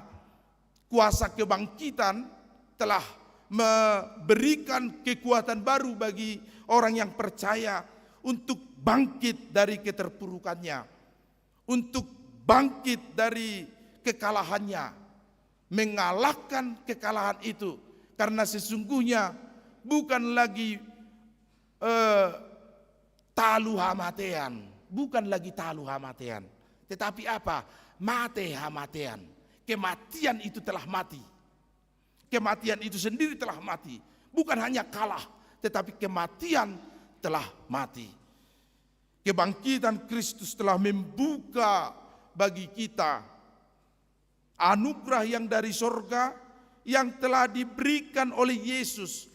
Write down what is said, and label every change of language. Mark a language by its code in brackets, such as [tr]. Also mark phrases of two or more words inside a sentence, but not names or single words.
[id] Kuasa kebangkitan telah memberikan kekuatan baru bagi orang yang percaya untuk bangkit dari keterpurukannya, untuk bangkit dari kekalahannya, mengalahkan kekalahan itu, karena sesungguhnya bukan lagi [bbc] talu hamatean, [id] tetapi apa? [bbc] Mate hamatean. [id] Kematian itu telah mati. Kematian itu sendiri telah mati. Bukan hanya kalah, tetapi kematian telah mati. Kebangkitan Kristus telah membuka bagi kita anugerah yang dari sorga yang telah diberikan oleh Yesus.